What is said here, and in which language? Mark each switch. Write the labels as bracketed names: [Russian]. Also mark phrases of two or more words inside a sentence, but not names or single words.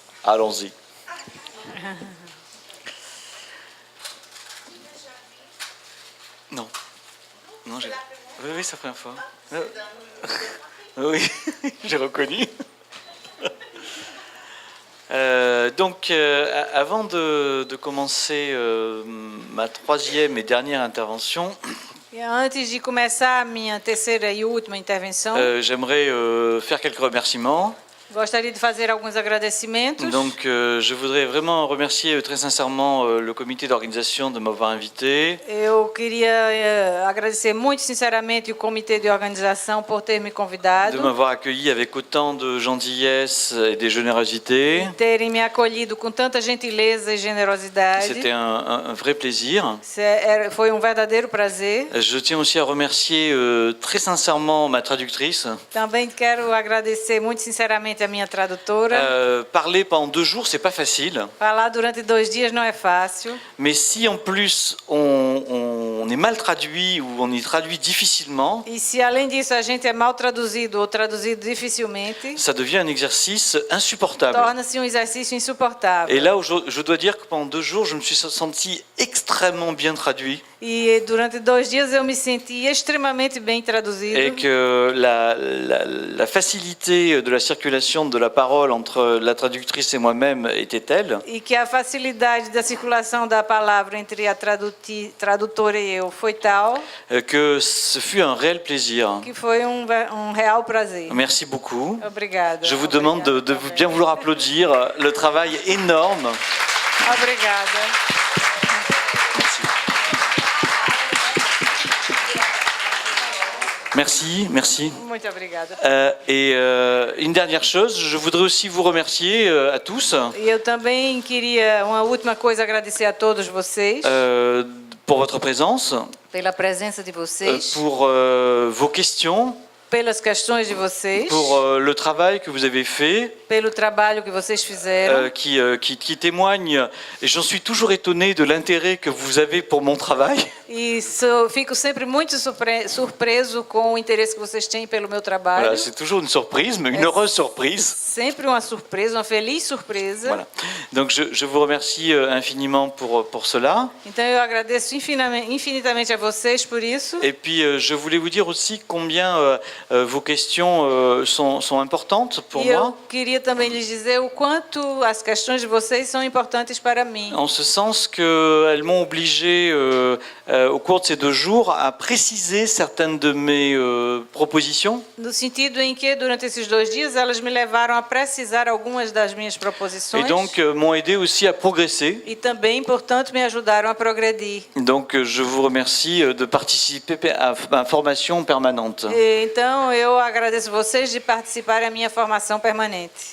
[French] Allons-y. Non. Non, j'ai... Oui, c'est la première fois. Oui, j'ai reconnu. Avant de commencer ma troisième et dernière intervention, [Portuguese] E antes de começar a minha terceira e última intervenção, [French] j'aimerais faire quelques remerciements. [Portuguese] gostaria de fazer alguns agradecimentos. [French] Donc, je voudrais vraiment remercier très sincèrement le comité d'organisation de m'avoir invité. [Portuguese] Eu queria agradecer muito sinceramente o comitê de organização por ter me convidado, [French] De m'avoir accueilli avec autant de gentillesse et de générosité. [Portuguese] terem me acolhido com tanta gentileza e generosidade. [French] C'était un vrai plaisir. [Portuguese] Foi verdadeiro prazer. [French] Je tiens aussi à remercier très sincèrement ma traductrice. [Portuguese] Também quero agradecer muito sinceramente a minha tradutora. [French] Parler pendant 2 jours, c'est pas facile. [Portuguese] Falar durante 2 dias não é fácil. [French] Mais si en plus on est mal traduit ou on y traduit difficilement, [Portuguese] E se além disso a gente é mal traduzido ou traduzido dificilmente, [French] ça devient un exercice insupportable. [Portuguese] torna-se exercício insuportável. [French] Et là, je dois dire que pendant 2 jours, je me suis senti extrêmement bien traduit [Portuguese] E durante 2 dias eu me senti extremamente bem traduzido. [French] et que la facilité de la circulation de la parole entre la traductrice et moi-même était telle [Portuguese] E que a facilidade da circulação da palavra entre a tradutora e eu foi tal [French] que ce fut un réel plaisir. [Portuguese] que foi real prazer. [French] Merci beaucoup. [Portuguese] Obrigada. [French] Je vous demande de bien vouloir applaudir le travail énorme. [Portuguese] Obrigada. [French] Merci, merci. [Portuguese] Muito obrigada. [French] Une dernière chose, je voudrais aussi vous remercier à tous [Portuguese] E eu também queria uma última coisa agradecer a todos vocês [French] pour votre présence, [Portuguese] pela presença de vocês, [French] pour vos questions, [Portuguese] pelas questões de vocês, [French] pour le travail que vous avez fait, [Portuguese] pelo trabalho que vocês fizeram. [French] qui témoigne, et j'en suis toujours étonné de l'intérêt que vous avez pour mon travail. [Portuguese] E fico sempre muito surpreso com o interesse que vocês têm pelo meu trabalho. [French] Voilà, c'est toujours une surprise, mais une heureuse surprise. [Portuguese] Sempre uma surpresa, uma feliz surpresa. [French] Voilà. Donc je vous remercie infiniment pour cela. [Portuguese] Então eu agradeço infinitamente a vocês por isso. [French] Et puis je voulais vous dire aussi combien vos questions sont importantes pour [Portuguese] E [French] moi. [Portuguese] eu queria também lhes dizer o quanto as questões de vocês são importantes para mim. [French] En ce sens qu'elles m'ont obligé au cours de ces 2 jours à préciser certaines de mes propositions. [Portuguese] No sentido em que durante esses 2 dias elas me levaram a precisar algumas das minhas proposições. [French] Et donc m'ont aidé aussi à progresser. [Portuguese] E também, portanto, me ajudaram a progredir. [French] Donc je vous remercie de participer à ma formation permanente. [Portuguese] E, então eu agradeço vocês de participarem da minha formação permanente.